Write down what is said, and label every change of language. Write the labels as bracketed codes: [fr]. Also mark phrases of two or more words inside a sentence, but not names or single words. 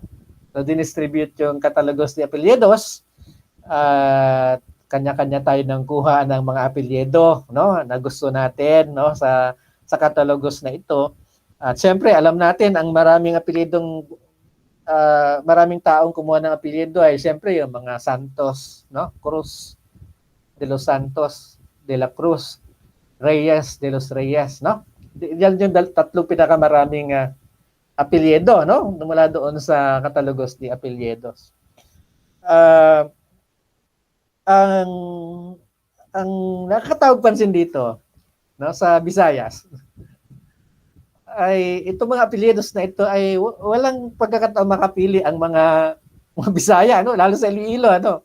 [tl] So dinistribute yung Catalogos de Apelyidos at kanya-kanya tayo ng kuha ng mga apelyido, no, na gusto natin, no, sa Catalogos na ito. At syempre alam natin ang maraming apelyidong maraming taong kumuha ng apelyido ay syempre yung mga Santos, no, Cruz de los Santos, de la Cruz, Reyes de los Reyes, no. Yan yung tatlong pinakamaraming apelyido, no, mula doon sa Catalogos de Apelyidos. Ang nakakatawag pansin dito, no, sa Visayas ay itong mga apelyidos na ito ay walang pagkakataon makapili ang mga Bisaya, no, lalo sa Iloilo, ano.